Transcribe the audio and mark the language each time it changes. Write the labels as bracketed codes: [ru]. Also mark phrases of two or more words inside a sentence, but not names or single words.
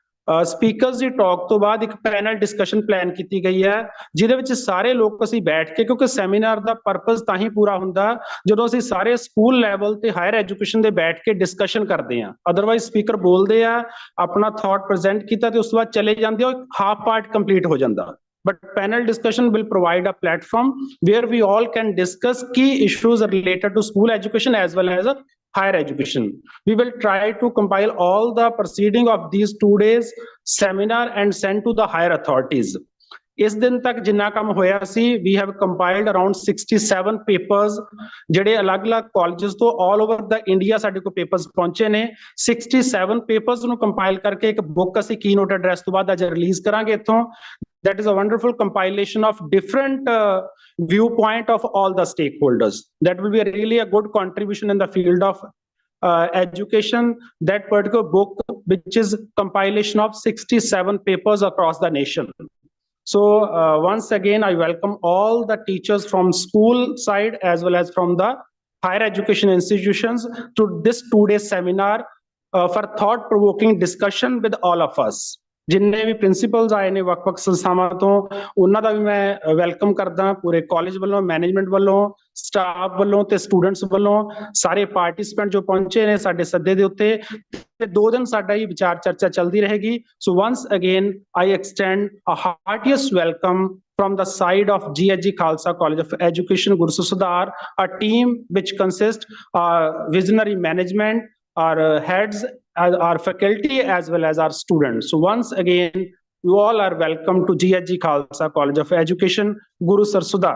[pa] ਸਪੀਕਰਸ ਦੀ ਟਾਕ ਤੋਂ ਬਾਅਦ ਇੱਕ [en] panel discussion [pa] ਪਲਾਨ ਕੀਤੀ ਗਈ ਹੈ, ਜਿਹਦੇ ਵਿੱਚ ਸਾਰੇ ਲੋਕ ਅਸੀਂ ਬੈਠ ਕੇ, ਕਿਉਂਕਿ ਸੈਮੀਨਾਰ ਦਾ ਪਰਪਸ ਤਾਂ ਹੀ ਪੂਰਾ ਹੁੰਦਾ ਜਦੋਂ ਅਸੀਂ ਸਾਰੇ [en] school level [pa] ਤੇ [en] higher education [pa] ਦੇ ਬੈਠ ਕੇ ਡਿਸਕਸ਼ਨ ਕਰਦੇ ਹਾਂ। ਅਦਰਵਾਈਜ਼ ਸਪੀਕਰ ਬੋਲਦੇ ਆ, ਆਪਣਾ ਥਾਟ ਪ੍ਰੈਜ਼ੈਂਟ ਕੀਤਾ ਤੇ ਉਸ ਤੋਂ ਬਾਅਦ ਚਲੇ ਜਾਂਦੇ ਆ, [en] half part [pa] ਕੰਪਲੀਟ ਹੋ ਜਾਂਦਾ। [en] But panel discussion will provide a platform where we all can discuss key issues related to school education as well as higher education. We will try to compile all the proceeding of these 2 days seminar and send to the higher authorities. [pa] ਇਸ ਦਿਨ ਤੱਕ ਜਿੰਨਾ ਕੰਮ ਹੋਇਆ ਸੀ, [en] we have compiled around 67 papers, [pa] ਜਿਹੜੇ ਅਲੱਗ-ਅਲੱਗ ਕਾਲਜਸ ਤੋਂ [en] all over the India [pa] ਸਾਡੇ ਕੋਲ papers ਪਹੁੰਚੇ ਨੇ। 67 papers ਨੂੰ compile ਕਰਕੇ ਇੱਕ book ਅਸੀਂ [en] keynote address [pa] ਤੋਂ ਬਾਅਦ ਅੱਜ ਰਿਲੀਜ਼ ਕਰਾਂਗੇ ਇੱਥੋਂ। [en] That is a wonderful compilation of different viewpoint of all the stakeholders. That will be really a good contribution in the field of education. That particular book, which is compilation of 67 papers across the nation. So once again, I welcome all the teachers from school side as well as from the higher education institutions to this 2-day seminar for thought-provoking discussion with all of us. [pa] ਜਿੰਨੇ ਵੀ ਪ੍ਰਿੰਸੀਪਲਸ ਆਏ ਨੇ ਵੱਖ-ਵੱਖ ਸੰਸਥਾਵਾਂ ਤੋਂ, ਉਹਨਾਂ ਦਾ ਵੀ ਮੈਂ ਵੈਲਕਮ ਕਰਦਾ। ਪੂਰੇ ਕਾਲਜ ਵੱਲੋਂ, ਮੈਨੇਜਮੈਂਟ ਵੱਲੋਂ, ਸਟਾਫ ਵੱਲੋਂ ਤੇ ਸਟੂਡੈਂਟਸ ਵੱਲੋਂ, ਸਾਰੇ ਪਾਰਟਿਸਿਪੈਂਟ ਜੋ ਪਹੁੰਚੇ ਨੇ ਸਾਡੇ ਸੱਦੇ ਦੇ ਉੱਤੇ। ਤੇ 2 ਦਿਨ ਸਾਡਾ ਹੀ ਵਿਚਾਰ ਚਰਚਾ ਚੱਲਦੀ ਰਹੇਗੀ। [en] so once again I extend a heartiest welcome from the side of G.H.G. Khalsa College of Education, Gurusar Sadhar, a team which consists visionary management, our heads, our faculty as well as our students. So once again, you all are welcome to G.H.G. Khalsa College of Education, Gurusar Sadhar.